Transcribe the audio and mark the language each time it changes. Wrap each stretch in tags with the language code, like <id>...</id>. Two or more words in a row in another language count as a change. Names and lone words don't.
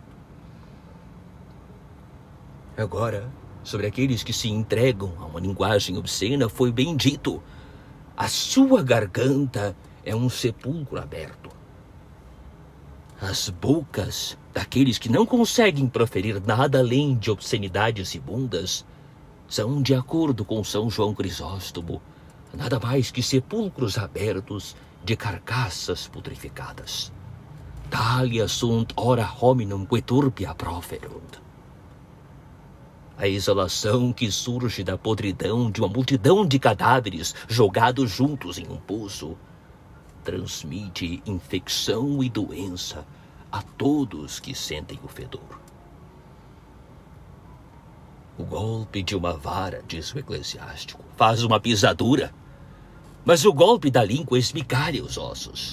<pt>Agora, sobre aqueles que se entregam a uma linguagem obscena, foi bem dito: a sua garganta é um sepulcro aberto. As bocas daqueles que não conseguem proferir nada além de obscenidades imundas são, de acordo com São João Crisóstomo, nada mais que sepulcros abertos de carcaças putrificadas.</pt> <la>Talia sunt ora hominum que turpia proferunt.</la> <pt>A exalação que surge da podridão de uma multidão de cadáveres jogados juntos em um poço transmite infecção e doença a todos que sentem o fedor. O golpe de uma vara, diz o eclesiástico, faz uma pisadura, mas o golpe da língua esmigalha os ossos.</pt>